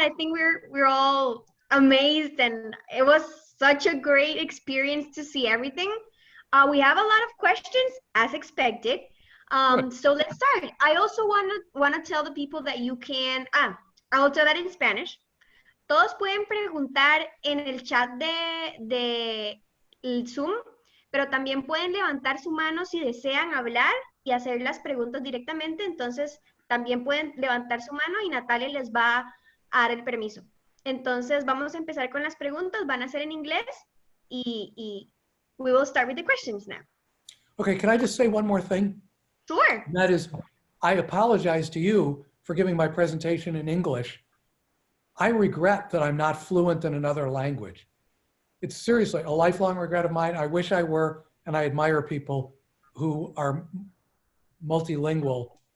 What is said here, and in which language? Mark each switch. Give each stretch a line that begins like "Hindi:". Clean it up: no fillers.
English: I think we're all amazed, and it was such a great experience to see everything. We have a lot of questions as expected. So let's start. I also want to tell the people that you can, I'll tell that in Spanish.
Spanish: Todos pueden preguntar en el chat de el Zoom, pero también pueden levantar su mano si desean hablar y hacer las preguntas directamente. Entonces, también pueden levantar su mano y Natalia les va a dar el permiso. Entonces, vamos a empezar con las preguntas. Van a ser en inglés y
English: we will start with the questions now. Okay, can I just say one more thing? Sure. And that is, I apologize to you for giving my presentation in English. I regret that I'm not fluent in another language. It's seriously a lifelong regret of mine. I wish I were, and I admire people who are multilingual.